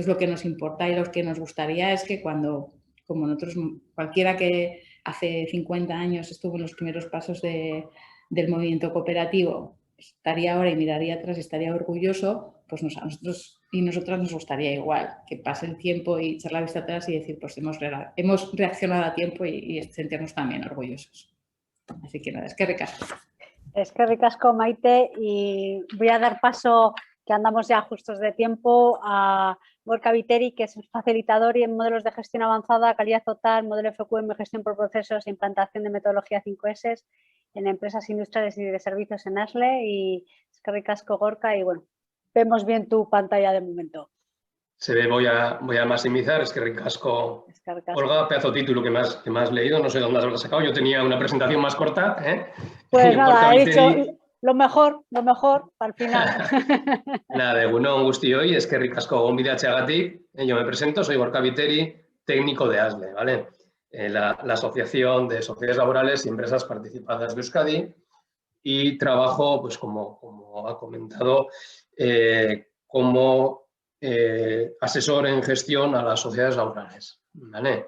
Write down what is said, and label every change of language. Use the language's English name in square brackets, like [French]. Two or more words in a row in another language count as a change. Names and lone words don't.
[Spanish] Lo que nos importa y lo que nos gustaría es que cuando, como nosotros, cualquiera que hace 50 años estuvo en los primeros pasos del movimiento cooperativo, estaría ahora y miraría atrás y estaría orgulloso, pues a nosotros y nosotras nos gustaría igual, que pase el tiempo y echar la vista atrás y decir, pues hemos reaccionado a tiempo y sentirnos también orgullosos. Así que nada, [Basque] eskerrik asko. Eskerrik asko, Maite, [Spanish] y voy a dar paso, que andamos ya justos de tiempo, a Gorka Viteri, que es facilitador y en modelos de gestión avanzada, calidad total, modelo FQM, gestión por procesos e implantación de metodología 5S en empresas industriales y de servicios en ASLE. [Basque] Y eskerrik asko, Gorka, [Spanish] y bueno, vemos bien tu pantalla de momento. Se ve, voy a maximizar, [Basque] eskerrik asko. [Spanish] Olga, pedazo título que me has leído, no sé dónde has sacado, yo tenía una presentación más corta. Pues nada, he dicho lo mejor al final. Nada, [Basque] egunon guztioi, eskerrik asko gonbidatzeagatik. [Spanish] Yo me presento, soy Gorka Viteri, técnico de ASLE, ¿vale? La Asociación de Sociedades Laborales y Empresas Participadas de Euskadi, y trabajo, pues como ha comentado, como asesor en gestión a las sociedades laborales, ¿vale?